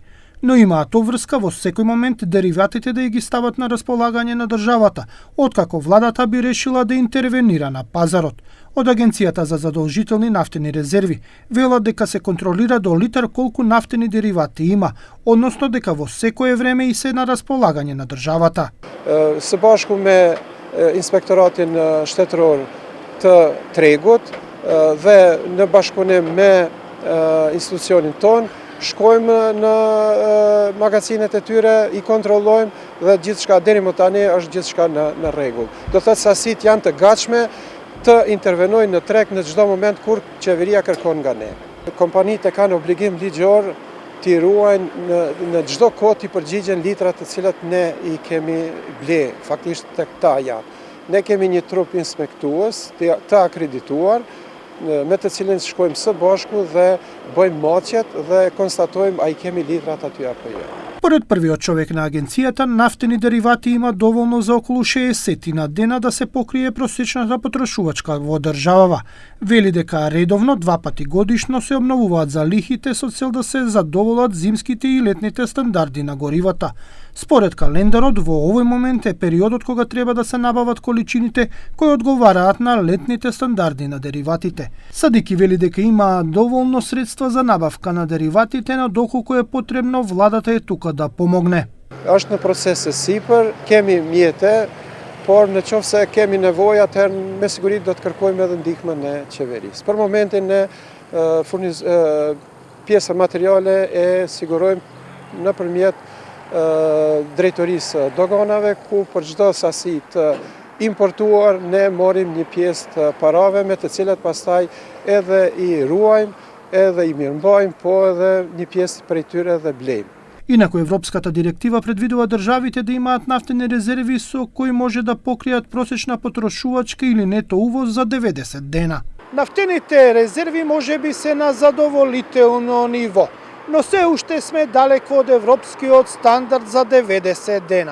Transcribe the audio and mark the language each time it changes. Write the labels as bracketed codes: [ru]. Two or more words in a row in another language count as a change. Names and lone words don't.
[mk] Но имаат обврска во секој момент дериватите да ги стават на располагање на државата, откако владата би решила да интервенира на пазарот. Од Агенцијата за задолжителни нафтени резерви велат дека се контролира до литар колку нафтени деривати има, односно дека во секое време и се на располагање на државата. [sq] Së bashku me inspektoratin shtetëror të tregut dhe në bashkëpunim me institucionin ton shkojmë në magazinet e tyre, i kontrollojmë dhe gjithçka deri më tani është gjithçka në rregull. Do thotë sasitë janë të gatshme të intervenojnë në treg në çdo moment kur qeveria kërkon nga ne. Kompanitë kanë obligim ligjor t'i ruajnë në çdo kohë t'i përgjigjen litrat të cilat ne i kemi ble, faktikisht tek ta janë. Ne kemi një trup inspektues të akredituar, me të cilin shkojmë së bashku dhe bëjmë maqet dhe konstatojmë a i kemi litrat aty apo jo. [mk] Поред првиот човек на агенцијата, нафтени деривати има доволно за околу 60 дена да се покрие просечната потрошувачка во државава. Вели дека редовно 2 пати годишно се обновуваат залихите со цел да се задоволат зимските и летните стандарди на горивата. Според календарот, во овој момент е периодот кога треба да се набават количините кои одговараат на летните стандарди на дериватите. Садики вели дека има доволно средства за набавка на дериватите, но доколку е потребно, владата е тука да помогне. [sq] Është në proces e sipër, kemi mjete, por në qoftë se kemi nevojë, atëherë me siguri do të kërkojmë edhe ndihmën e qeverisë. Për momentin ne pjesa materiale e sigurojmë nëpërmjet drejtorisë doganave, ku për çdo sasi të importuar ne morim një pjesë të parave me të cilat pastaj edhe i ruajmë, edhe i mirëmbajmë, po edhe një pjesë prej tyre edhe blejmë. [mk] Инаку Европската директива предвидува државите да имаат нафтени резерви со кои може да покријат просечна потрошувачка или нето увоз за 90 дена. Нафтените резерви можеби се на задоволително ниво, но се уште сме далеко од европскиот стандард за 90 дена.